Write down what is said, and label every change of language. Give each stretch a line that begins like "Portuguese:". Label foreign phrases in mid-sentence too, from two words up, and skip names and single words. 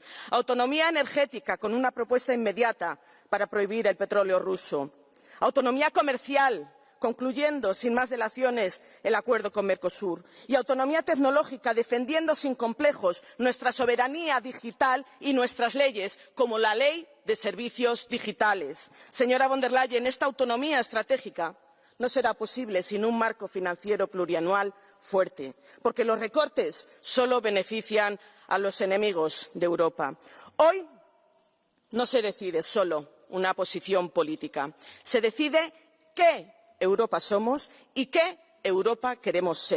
Spanish: Autonomía energética con una propuesta inmediata para prohibir el petróleo ruso. Autonomía comercial, concluyendo sin más dilaciones el acuerdo con Mercosur. Y autonomía tecnológica, defendiendo sin complejos nuestra soberanía digital y nuestras leyes, como la Ley de Servicios Digitales. Señora von der Leyen, esta autonomía estratégica no será posible sin un marco financiero plurianual fuerte, porque los recortes solo benefician a los enemigos de Europa. Hoy no se decide solo una posición política, se decide qué Europa somos y qué Europa queremos ser.